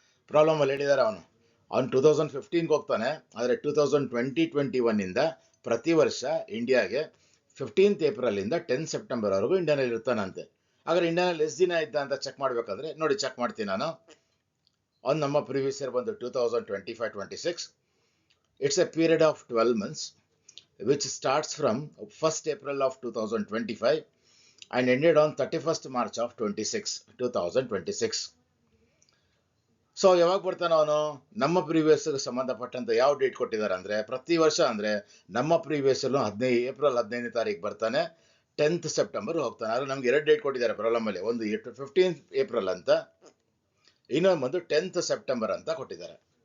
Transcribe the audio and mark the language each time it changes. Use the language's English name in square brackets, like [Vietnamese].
[Kannada] Problem ಅಲ್ಲಿ ಹೇಳಿದಾರೆ, ಅವನು 2015ಗೆ ಹೋಗ್ತಾನೆ, ಆದರೆ 2020-21 ಇಂದ ಪ್ರತಿ ವರ್ಷ ಇಂಡಿಯಾಗೆ 15th ಏಪ್ರಿಲ್ 10 ಸೆಪ್ಟೆಂಬರ್ ವರೆಗೂ ಇಂಡಿಯಾನಲ್ಲಿ ಇರ್ತಾನಂತೆ. ಹಾಗಾದ್ರೆ ಇಂಡಿಯಾನಲ್ಲಿ ಎಷ್ಟು ದಿನ ಇದ್ದ ಅಂತ ಚೆಕ್ ಮಾಡ್ಬೇಕಾದ್ರೆ ನೋಡಿ, ಚೆಕ್ ಮಾಡ್ತೀನಿ ನಾನು. ಅವ್ನು ನಮ್ಮ ಪ್ರೀವಿಯಸ್ ಇಯರ್ ಬಂದು 2025-26. [English] It's a period of 12 months which starts from 1st April of 2025 and ended on 31st March of 2026. [Kannada] So ಯಾವಾಗ ಬರ್ತಾನೆ ಅವನು? ನಮ್ಮ ಪ್ರೀವಿಯಸ್ ಸಂಬಂಧಪಟ್ಟಂತ ಯಾವ ಡೇಟ್ ಕೊಟ್ಟಿದ್ದಾರೆ ಅಂದ್ರೆ, ಪ್ರತಿ ವರ್ಷ ಅಂದ್ರೆ ನಮ್ಮ ಪ್ರೀವಿಯಸ್ ಏಪ್ರಿಲ್ 15ನೇ ತಾರೀಕು ಬರ್ತಾನೆ, 10th ಸೆಪ್ಟೆಂಬರ್ ಹೋಗ್ತಾನೆ. ಆದ್ರೆ ನಮ್ಗೆ 2 ಡೇಟ್ ಕೊಟ್ಟಿದ್ದಾರೆ ಪ್ರಾಬ್ಲಮ್ ಅಲ್ಲಿ, ಒಂದು 15th ಏಪ್ರಿಲ್ ಅಂತ, ಇನ್ನೊಂದು ಬಂದು 10th ಸೆಪ್ಟೆಂಬರ್ ಅಂತ ಕೊಟ್ಟಿದ್ದಾರೆ.